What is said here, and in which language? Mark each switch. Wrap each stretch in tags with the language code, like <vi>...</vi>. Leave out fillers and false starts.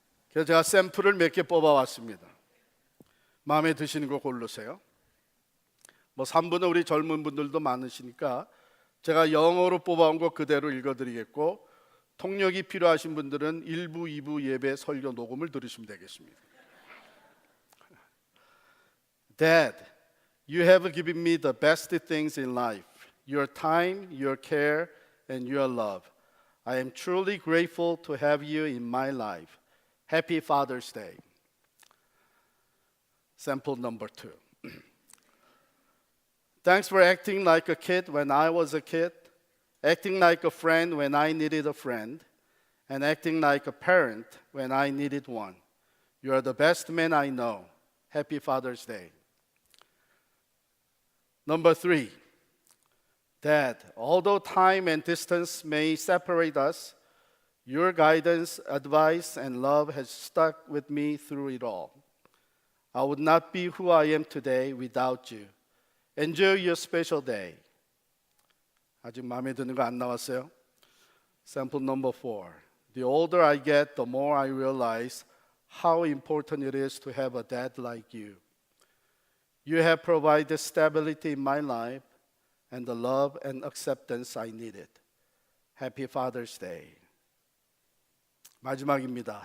<ko>그래서 제가 샘플을 몇 개 뽑아왔습니다. 마음에 드시는 거 고르세요. 3분은 우리 젊은 분들도 많으시니까 제가 영어로 뽑아온 거 그대로 읽어드리겠고, 통역이 필요하신 분들은 1부, 2부 예배 설교 녹음을 들으시면 되겠습니다.</ko> <en>Dad, you have given me the best things in life. Your time, your care, and your love. I am truly grateful to have you in my life. Happy Father's Day. Sample number 2. Thanks for acting like a kid when I was a kid, acting like a friend when I needed a friend, and acting like a parent when I needed one. You are the best man I know. Happy Father's Day. Number 3. Dad, although time and distance may separate us, your guidance, advice, and love has stuck with me through it all. I would not be who I am today without you. Enjoy your special day.</en> <ko>아직 마음에 드는 거 안 나왔어요?</ko> <en>Sample number 4. The older I get, the more I realize how important it is to have a dad like you. You have provided stability in my life and the love and acceptance I needed. Happy Father's Day.</en> <ko>마지막입니다.</ko>